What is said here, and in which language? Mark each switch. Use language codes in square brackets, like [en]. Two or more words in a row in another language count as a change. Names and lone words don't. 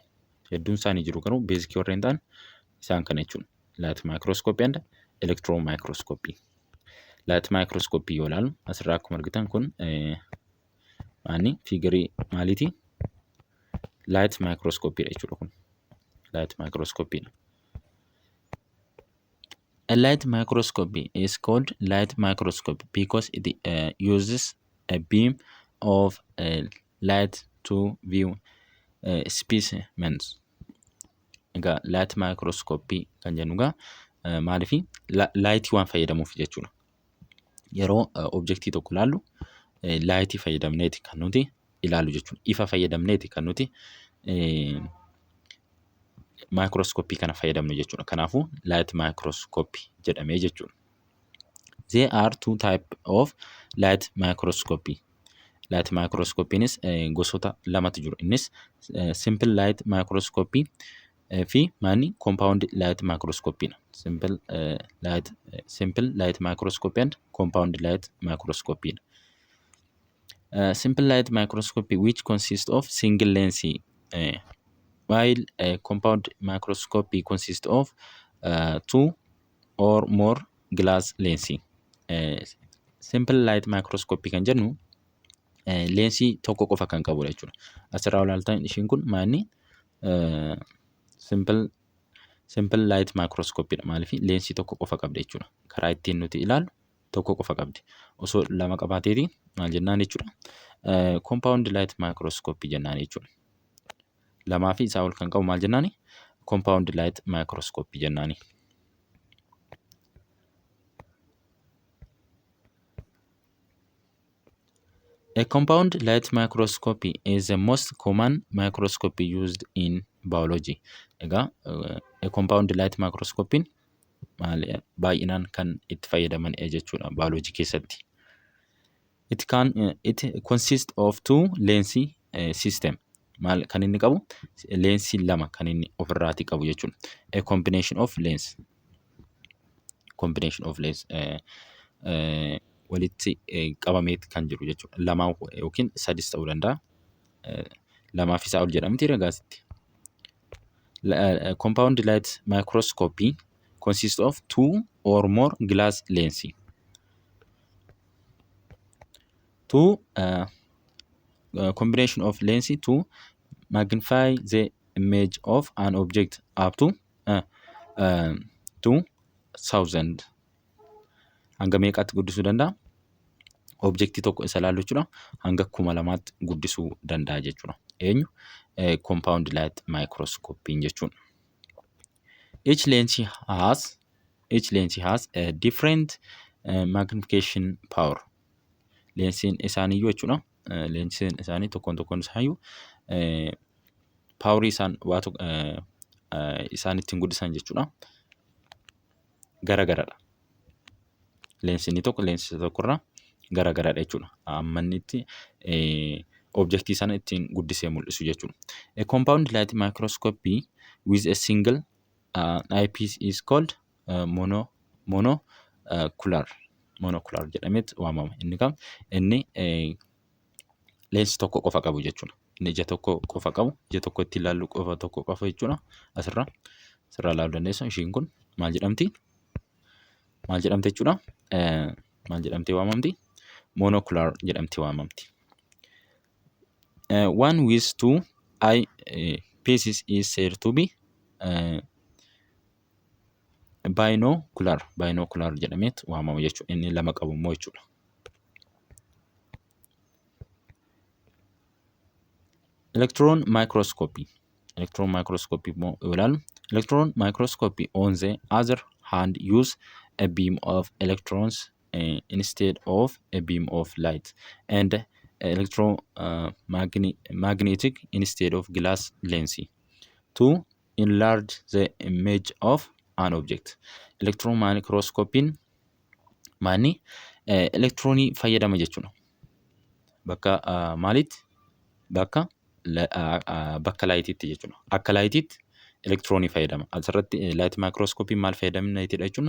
[om] Hedduun isaanii jiru garuu beezikii warreen ta'an isaan kana jechuudha. [en] Light microscopy and electron microscopy. Light microscopy [om] yoo ilaallu asirraa akkuma argitan kun fiigarii maaliiti? [en] Light microscopy [om] dha jechuudha kun. [en] Light microscopy. A light microscopy is called light microscopy because it uses a beam of light to view specimens. [om] Egaa [en] light microscopy [om] kan jennu egaa maaliif laayitii waan fayyadamuuf jechuudha. yeroo objektii tokko ilaallu laayitii fayyadamneeti kan nuti ilaallu jechuudha. Ifa fayyadamneeti kan nuti maayikirooskooppii kana fayyadamnu jechuudha. Kanaafuu [en] light microscopy [om] jedhamee jechuudha. [en] There are two type of light microscopy. Light microscopynis [om] gosoota lamatu jiru. Innis [en] simple light microscopy [om] fi maani [en] compound light microscopy. Simple light microscopy and compound light microscopy. Simple light microscopy which consists of single lens, while compound microscopy consists of two or more glass lens. Simple light microscopy [om] kan jennu leensii tokko qofa kan qabudha jechuudha. Asirraa ilaaltan ishiin kun maanni [en] simple light microscopy [om] dha. Maaliif leensii tokko qofa qabda jechuudha. Karaa ittiin nuti ilaallu tokko qofa qabdi. Osoo lama qabaateeti maal jennaan jechuudha. [en] Compound light microscopy [om] jennaan jechuudha. Lamaa fi isaa ol kan qabu maal jennaani? [en] Compound light microscopy jennaani. A compound light microscopy is the most common microscopy used in biology. [om] Egaa [en] compound light microscopy [om] baay'inaan kan itti fayyadaman jechuudha biology keessatti. [en] It consists of two lens system. [om] Maal kan inni qabu? Leensii lama kan inni ofirraati qabu jechuudha. [en] A combination of lens. [om] Walitti qabameet kan jiru jechuudha. Lamaa yookiin sadis ta'uu danda'a. Lamaa fi isaa ol jedhamti ragaasitti. [en] Compound light microscopy consists of two or more glass lens. Two combination of lens to magnify the image of an object up to 2000. [om] Hanga meeqaatti guddisuu danda'a? Objektii tokko isa ilaallu jechuudha. Hanga 2000tti guddisuu danda'a jechuudha. Eenyu? [en] Compound light microscopy jechuudha. Each lens has a different magnification power. [om] Leensiin isaaniiyyuu jechuudha. Leensiin isaanii tokkoon isaayyuu paawarii isaan ittiin guddisan jechuudha. Garagaradha. Leensiin tokko leensii tokkorraa garagaradha jechuudha. Amma inni itti objektii sana ittiin guddisee mul'isu jechuudha. [en] A compound light microscopy with a single eyepiece is called monocular [om] jedhameet waamama. Inni leensii tokko qofa qabu jechuudha. Inni ija tokko qofa qabu, ija tokko itti ilaallu qofa tokko qofa jechuudha. Asirraa ilaaluu dandeessu. Ishiin kun maal jedhamti? Maal jedhamte jechuudha? Maal jedhamtee waamamti? Monocular jedhamtee waamamti. [en] One with two eye pieces is said to be binocular [om] jedhameet waamama jechuudha. Inni lama qabu immoo jechuudha. [en] Electron microscopy [om] immoo ilaalu. [en] Electron microscopy on the other hand use a beam of electrons instead of a beam of light, and electromagnetic instead of glass lens to enlarge the image of an object. Electron microscopy [om] maani electronii fayyadama jechuudha. Bakka maalitti? Bakka laayitiitti jechuudha. Akka laayitiitti electronii fayyadama. Asirratti [en] light microscopy [om] maal fayyadamneetidha jechuudha.